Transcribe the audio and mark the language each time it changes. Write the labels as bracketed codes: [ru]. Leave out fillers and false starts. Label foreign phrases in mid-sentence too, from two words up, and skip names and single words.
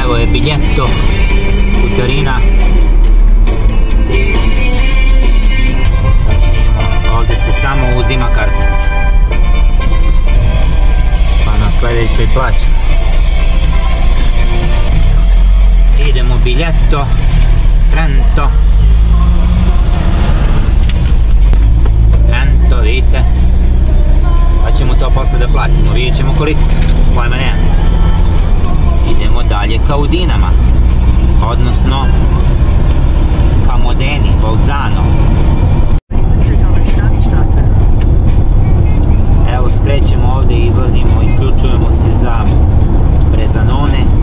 [sr] biglietto, putarina. Sad ćemo, ovdje se samo uzima kartica. Pa na sljedećoj plaći. Idemo biglietto, Trento. Trento, vidite. Pa ćemo to posle da platimo, vidjet ćemo koliko, pojma nema. Idemo dalje ka Udinama, odnosno ka Modeni, Bolzano. Evo skrećemo ovdje, izlazimo, isključujemo se za Bresanone.